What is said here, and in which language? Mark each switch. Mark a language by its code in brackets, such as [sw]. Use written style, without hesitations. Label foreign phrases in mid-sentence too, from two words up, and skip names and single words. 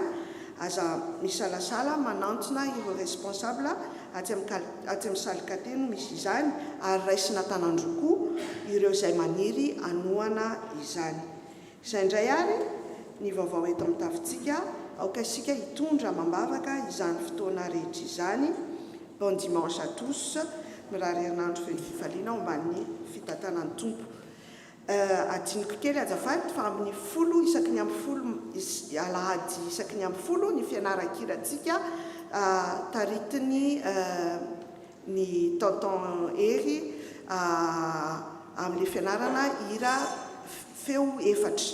[mg] Aza misalasala manantona ireo responsable aty amin'ny salikate no misy izany ary raisina tanandrokoa ireo izay maniry anoana izany. Izay indray ary ny vaovao eto amin'ny tafintsika aoka isika hitondra mambavaka izany fotoana rehetra izany. [fr] Bon dimanche à tous. [mg] Mirary herinandro feno fifaliana homban'ny fitantanan'ny tompo. Adiniko kely azafady fa amin'ny 10 isaky ny amin'ny 10 alahady isaky ny amin'ny 10 ny fianaran-kirantsika taritiny ny tonton Ery amin'ny fianarana hira feo efatra.